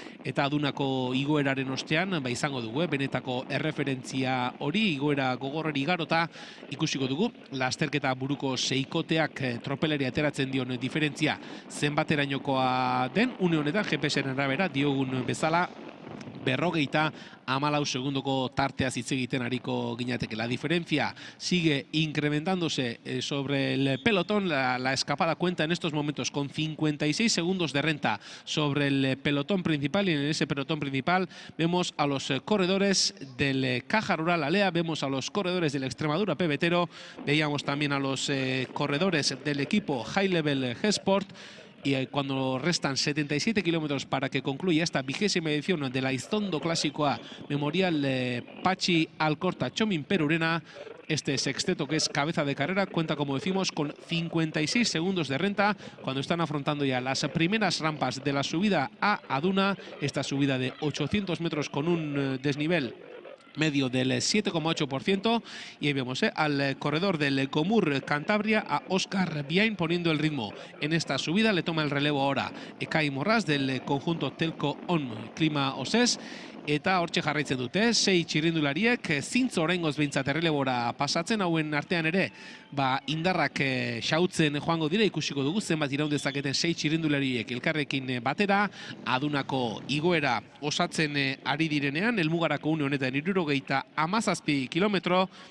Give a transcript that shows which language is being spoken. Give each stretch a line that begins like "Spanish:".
Basque: eta Adunako igoeraren ostean, izango dugu, benetako erreferentzia hori, igoera gogorreri igarota, ikusiko dugu, lasterketa buruko seikoteak tropeleri ateratzen dion diferentzia zenbaterainokoa den, une honetan, GPS-aren arabera, diogun bezala, 54 segundoko tarteaz hitz egiten ariko ginateke.
Spanish: La diferencia sigue incrementándose sobre el pelotón. La escapada cuenta en estos momentos con 56 segundos de renta sobre el pelotón principal, y en ese pelotón principal vemos a los corredores del Caja Rural Alea, vemos a los corredores del Extremadura Pebetero, veíamos también a los corredores del equipo High Level G-Sport. Y cuando restan 77 kilómetros para que concluya esta 20ª edición de la Aiztondo Klasikoa Memorial Patxi Alkorta Txomin Perurena, este sexteto, que es cabeza de carrera, cuenta, como decimos, con 56 segundos de renta cuando están afrontando ya las primeras rampas de la subida a Aduna, esta subida de 800 metros con un desnivel medio del 7,8%, y ahí vemos al corredor del Comur Cantabria, a Óscar Biain, poniendo el ritmo en esta subida. Le toma el relevo ahora Ekai Morraz del conjunto Telco On Klima Osés,
Basque: eta hortxe jarraitzen dute, 6 txirrindulariek, zintzo oraingoz behintzat errelebora pasatzen, hauen artean ere, indarrak xautzen joango dira, ikusiko dugu zenbat iraun dezaketen 6 txirrindulariek elkarrekin batera, Adunako igoera osatzen ari direnean, helmugarako une honetan 77 kilometro,